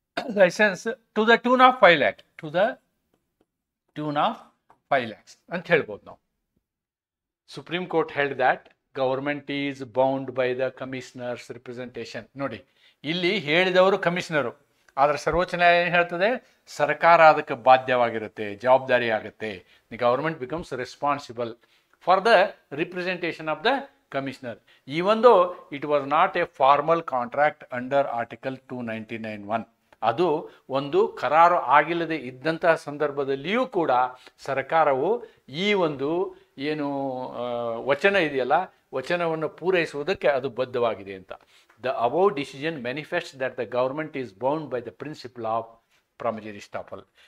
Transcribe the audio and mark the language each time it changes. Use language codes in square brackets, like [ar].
[en] License to the tune of 5 lakhs. To the tune of 5 lakhs. [kn] ಅಂತ ಹೇಳ್ಬೋದು ನಾವು. [en] Supreme Court held that government is bound by the commissioner's representation. [kn] ನೋಡಿ, ಇಲ್ಲಿ ಹೇಳಿದವರು commissioner, ಆದರೆ ಸರ್ವೋಚ್ಚ ನ್ಯಾಯಾಲಯ ಏನು ಹೇಳ್ತದೆ? ಸರ್ಕಾರ ಅದಕ್ಕೆ ಬಾಧ್ಯವಾಗಿರುತ್ತೆ, ಜವಾಬ್ದಾರಿ ಆಗುತ್ತೆ. [en] The government becomes responsible for the representation of the commissioner, even though it was not a formal contract under Article 299(1). [kn] ಅದು ಒಂದು ಕರಾರು ಆಗಿಲ್ಲದೆ ಇದ್ದಂತಹ ಸಂದರ್ಭದಲ್ಲಿಯೂ ಕೂಡ ಸರ್ಕಾರವು ಈ ಒಂದು ಏನು ವಚನ ಇದೆಯಲ್ಲ, ವಚನವನ್ನು ಪೂರೈಸುವುದಕ್ಕೆ ಅದು ಬದ್ಧವಾಗಿದೆ ಅಂತ. [en] The above decision manifest that the government is bound by the principle of promissory estoppel.